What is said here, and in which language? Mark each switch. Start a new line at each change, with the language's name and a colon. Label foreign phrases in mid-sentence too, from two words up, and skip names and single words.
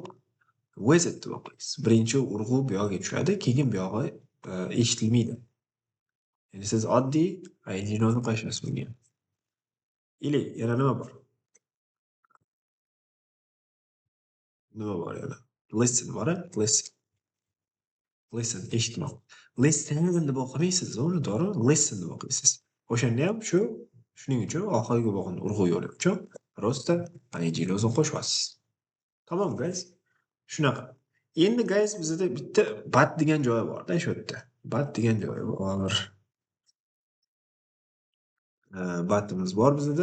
Uzbek: Visit deb o'qiysiz. Birinchi urg'u bu yoqqa tushadi, keyin bu yog'i eshitilmaydi. Ya'ni siz oddiy ingni o'zini qo'shasiz bunga. Ili yana nima bor? Nima bor yana? Listen bor, listen. Listen eshitmoq. Listen deb o'qimaysiz, uni to'g'ri? Listen deb o'qiysiz. O'shanda ham shuning uchun oxirgi bo'g'inda urg'u yo'q uchun просто ingni o'zini qo'shyapsiz. Tamam guys. Shunaqa. Endi guys bizda bitta but degan joyi bor-da shu yerda. But degan joyi bor. Butimiz bor bizda.